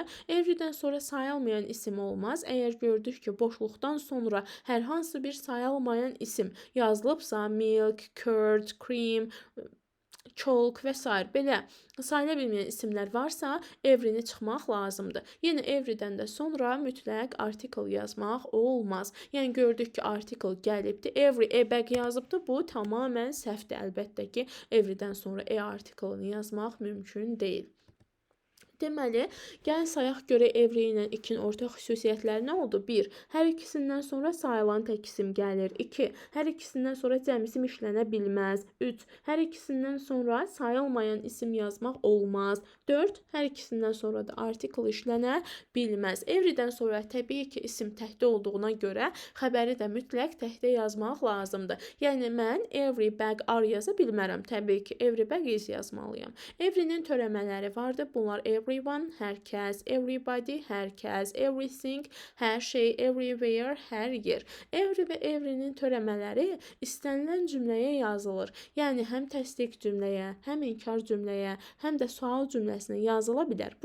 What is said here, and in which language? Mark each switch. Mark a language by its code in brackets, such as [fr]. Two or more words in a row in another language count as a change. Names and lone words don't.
[az] Everydən sonra sayılmayan isim olmaz. Əgər gördük ki, boşluqdan sonra hər hansı bir sayılmayan isim yazılıbsa, [en] milk, curd, cream, chalk [az] və s. belə sayıla bilməyən isimlər varsa, everyni çıxmaq lazımdır. Yenə everydən də sonra mütləq article yazmaq olmaz. Yəni gördük ki, article gəlibdi, [en] every e-bag yazıbdı. [az] Bu tamamilə səhvdir. Əlbəttə ki, everydən sonra article-ını yazmaq mümkün deyil. Deməli, gəlin sayaq görə every ilə 2-nin ortaq xüsusiyyətləri nə oldu? 1. Hər ikisindən sonra sayılan tək isim gəlir. 2. Hər ikisindən sonra cəmsim işlənə bilməz. 3. Hər ikisindən sonra sayılmayan isim yazmaq olmaz. 4. Hər ikisindən sonra da article işlənə bilməz. Everydən sonra təbii ki, isim təhdə olduğuna görə xəbəri də mütləq təhdə yazmaq lazımdır. Yəni, mən [en] every bag are [az] yaza bilmərəm. Təbii ki, [en] every bag is yazmalıyam. [az] Every'nin törəmələri vardır. Bunlar everyone, hər kəs, everybody, hər kəs, everything, hər şey, everywhere, hər yer. Every və every'nin törəmələri istənilən cümləyə yazılır. Yəni, həm təsdiq cümləyə, həm inkar cümləyə, həm də sual cümləsinə yazıla bilər.